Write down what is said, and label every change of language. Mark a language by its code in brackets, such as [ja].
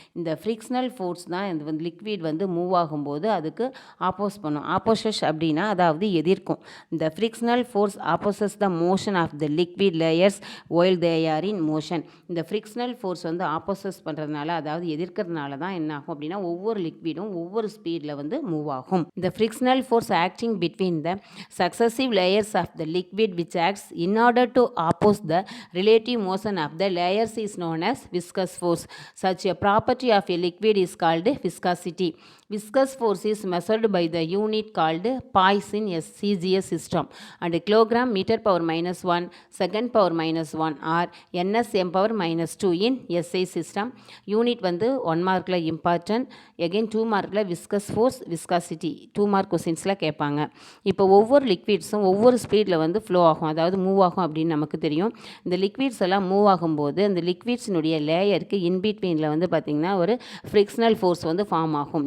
[ta] இந்த frictional force தான் இந்த வந்து லிக்விட் வந்து மூவ் ஆகும்போது அதுக்கு ஆப்போஸ் பண்ணும். ஆப்போசஸ் அப்படின்னா அதாவது எதிர்க்கும். இந்த [en] Frictional force opposes the motion of the liquid layers while they are in motion. [ta] இந்த ஃப்ரிக்ஷனல் ஃபோர்ஸ் வந்து ஆப்போசஸ் பண்ணுறதுனால, அதாவது எதிர்க்கிறதுனால தான் என்ன ஆகும் அப்படின்னா ஒவ்வொரு லிக்விடும் ஒவ்வொரு ஸ்பீடில் வந்து மூவ் ஆகும். [en] இந்த frictional force acting between the successive layers of the liquid which acts in order to oppose the relative motion of the layers is known as viscous force. Such a property of a liquid is called viscosity. Viscous force is measured by the unit called Poise in CGS system and kilogram meter power -1 second power -1 or NSM power -2 in SI system. [ta] Unit வந்து 1 மார்க்கில் important. Again 2 மார்க்கில் viscous force, viscosity 2 mark கொஸ்டின்ஸில் கேட்பாங்க. இப்போ ஒவ்வொரு லிக்விட்ஸும் ஒவ்வொரு ஸ்பீடில் வந்து flow ஆகும், அதாவது மூவ் ஆகும் அப்படின்னு நமக்கு தெரியும். இந்த லிக்விட்ஸ் எல்லாம் மூவ் ஆகும்போது அந்த லிக்விட்ஸினுடைய லேயருக்கு இன்பிட்வீனில் வந்து பார்த்திங்கன்னா ஒரு ஃப்ரிக்ஷனல் ஃபோர்ஸ் வந்து ஃபார்ம் ஆகும்.